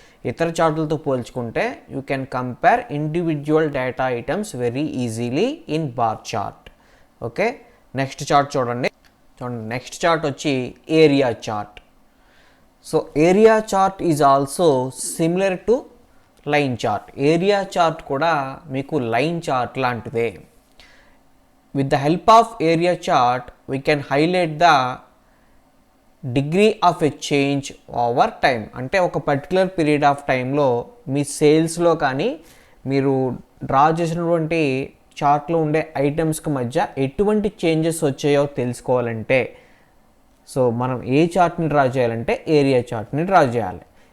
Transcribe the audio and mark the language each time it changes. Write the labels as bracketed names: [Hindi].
[Telugu] ఇతర చార్టులతో పోల్చుకుంటే [English] You can compare individual data items very easily in bar chart. [Telugu] Okay, next chart చూడండి. Next chart వచ్చి area chart. [English] So area chart is also similar to line chart. [Telugu] Area chart కూడా మీకు line chart లాంటిదే. [English] With the help of area chart, we can highlight the degree of a change over time. [Telugu] అంటే ఒక particular period of టైంలో మీ సేల్స్లో కానీ మీరు draw చేసినటువంటి చార్ట్లో ఉండే ఐటమ్స్కి మధ్య ఎటువంటి చేంజెస్ వచ్చాయో తెలుసుకోవాలంటే సో మనం ఏ చార్ట్ని డ్రా చేయాలంటే ఏరియా చార్ట్ని డ్రా చేయాలి.